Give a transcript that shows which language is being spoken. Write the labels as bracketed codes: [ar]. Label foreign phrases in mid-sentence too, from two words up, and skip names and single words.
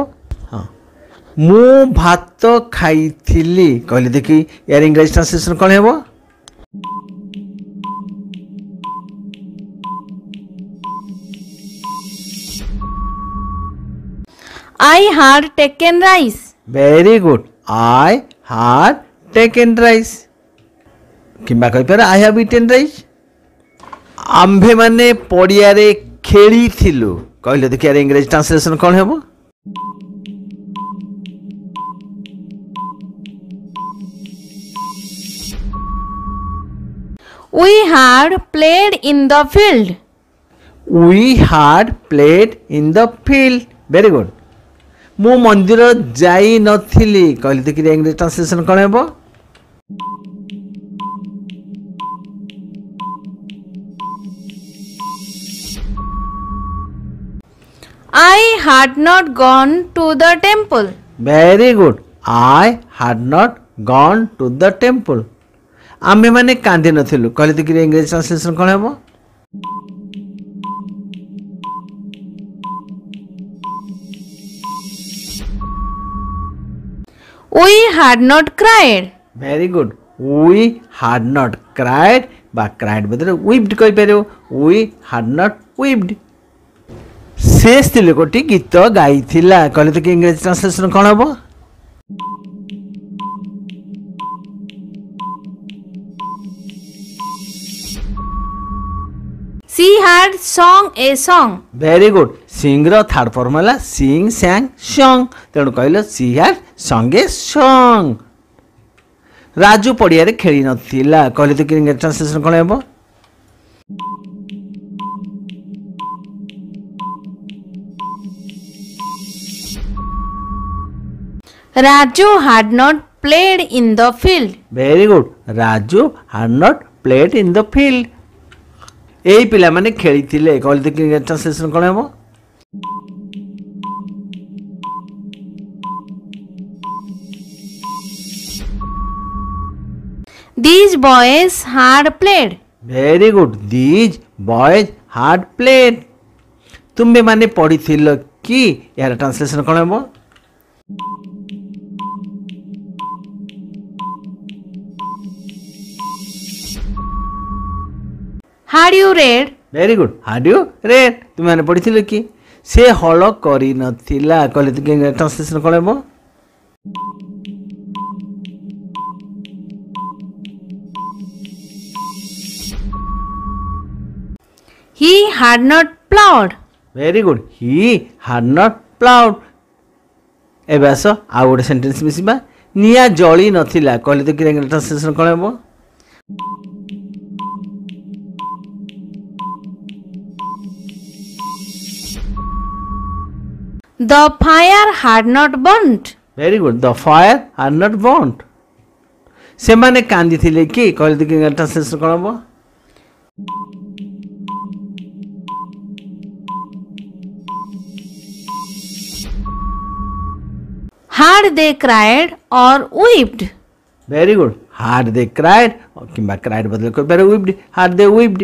[or] ହଁ ମୁଁ ଭାତ ଖାଇଥିଲି କହିଲେ ଦେଖି ୟାର ଇଂରାଜୀ ଟ୍ରାନ୍ସଲେସନ କ'ଣ ହେବ? [en] I had taken rice. Very good. I had taken rice। [or] କିମ୍ବା କହିପାରେ [en] I have eaten rice। [or] ଆମ୍ଭେମାନେ ପଡ଼ିଆରେ ଖେଳିଥିଲୁ କହିଲେ ଦେଖି ୟାର ଇଂରାଜୀ ଟ୍ରାନ୍ସଲେସନ କ'ଣ ହେବ? [en] We had played in the field. We had played in the field। Very good। [or] ମୁଁ ମନ୍ଦିର ଯାଇ ନଥିଲି କହିଲେ ଦେଖି ଇଂରାଜୀ ଟ୍ରାନ୍ସଲେସନ କ'ଣ ହେବ? [en] I had not gone to the temple. Very good. I had not gone to the temple। [or] ଆମ୍ଭେମାନେ କାନ୍ଦି ନଥିଲୁ କହିଲେ ଦେଖି ଇଂରାଜୀ ଟ୍ରାନ୍ସଲେସନ କ'ଣ ହେବ? [en] We had not cried. Very good. We had not cried বা cried ବଦଳରେ wept କହିପାରିବ। We had not wept। [or] ସେ ସ୍ତ୍ରୀ ଲୋକଟି ଗୀତ ଗାଇଥିଲା କହିଲେ ତ କି ଇଂରାଜୀ ଟ୍ରାନ୍ସଲେସନ କ'ଣ ହେବ? [en] She had sung a song. Very good. Sing ର third form ହେଲା sing, sang, sung। [or] ତେଣୁ କହିଲ [en] she had sung a song। [or] ରାଜୁ ପଡ଼ିଆରେ ଖେଳି ନଥିଲା କହିଲେ ତ କି ଇଂରାଜୀ ଟ୍ରାନ୍ସଲେସନ କ'ଣ ହେବ? [en] Raju had not played in the field. Very good. Raju had not played in the field. [or] এই ପିଲାମାନେ ଖେଳିଥିଲେ କହିଲେ ତ ଇଂରାଜୀ ଟ୍ରାନ୍ସଲେସନ୍ କ'ଣ ହେବ? [en] These boys had played. Very good. These boys had played. [or] ତୁମେ ମାନେ ପଢ଼ିଥିଲ କି ଏହାର ଟ୍ରାନ୍ସଲେସନ୍ କ'ଣ ହେବ? [en] Had you read? Very good. Had you read? [or] ତୁମେ ମାନେ ପଢ଼ିଥିଲ କି ସେ ହଳ କରିନଥିଲା କହିଲେ ତ ଇଂରାଜୀ ଟ୍ରାନ୍ସଲେସନ୍ କ'ଣ ହେବ? [en] He had not plowed. Very good. He had not plowed. [or] ଏବେ ଆସ ଆଉ ଗୋଟେ ସେଣ୍ଟେନ୍ସ ମିଶିବା ନିଆଁ ଜଳି ନଥିଲା କହିଲେ ତ ଇଂରାଜୀ ଟ୍ରାନ୍ସଲେସନ୍ କ'ଣ ହେବ? [en] The fire had not burnt. Very good. The fire had not burnt. [or] ସେମାନେ କାନ୍ଦିଥିଲେ କି କହିଲେ ତ ଇଂରାଜୀ ଟ୍ରାନ୍ସଲେସନ୍ କ'ଣ ହେବ? [en] Had they cried or wept? Very good. Had they cried କିମ୍ବା cried [or] ବଦଳ କରିପାରେ [en] wept. Had they wept?